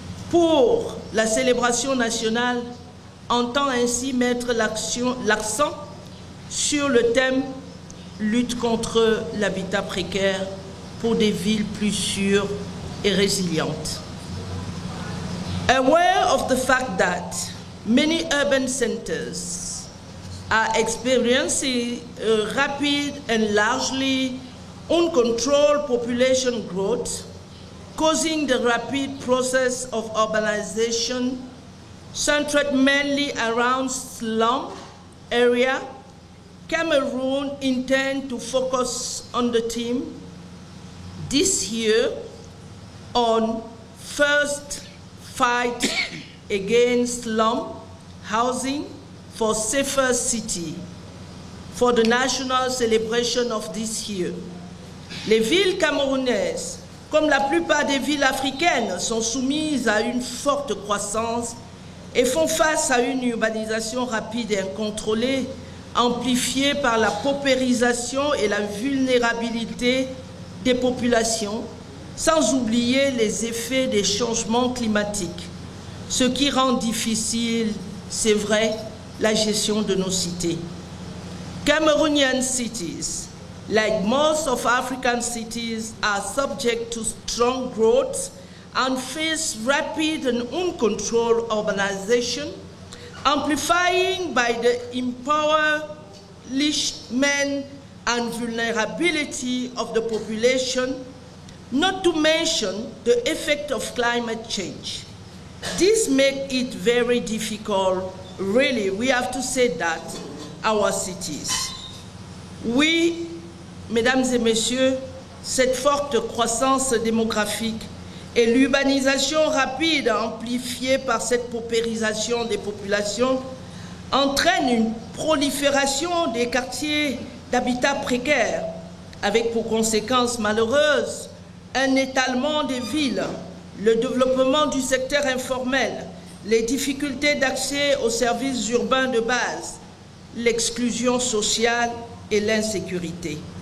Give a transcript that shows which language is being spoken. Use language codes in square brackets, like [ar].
[fr] pour la célébration nationale, entend ainsi mettre l'accent sur le thème « Lutte contre l'habitat précaire pour des villes plus sûres et résilientes ». [en] Aware of the fact that many urban centers are experiencing a rapid and largely uncontrolled population growth, causing the rapid process of urbanization centered mainly around slum area, Cameroon intends to focus on the theme this year on first fight against slum housing for safer city for the national celebration of this year. [fr] Les villes camerounaises, comme la plupart des villes africaines, sont soumises à une forte croissance et font face à une urbanisation rapide et incontrôlée, amplifiée par la paupérisation et la vulnérabilité des populations, sans oublier les effets des changements climatiques, ce qui rend difficile, c'est vrai, la gestion de nos cités. [en] Cameroonian cities, like most of African cities, are subject to strong growth and face rapid and uncontrolled urbanization, amplifying by the impoverishment and vulnerability of the population, not to mention the effect of climate change. This makes it very difficult, really, we have to say that, our cities. [fr] Oui, mesdames et messieurs, cette forte croissance démographique et l'urbanisation rapide amplifiée par cette paupérisation des populations entraînent une prolifération des quartiers d'habitat précaires, avec pour conséquence malheureuse un étalement des villes, le développement du secteur informel, les difficultés d'accès aux services urbains de base, l'exclusion sociale et l'insécurité.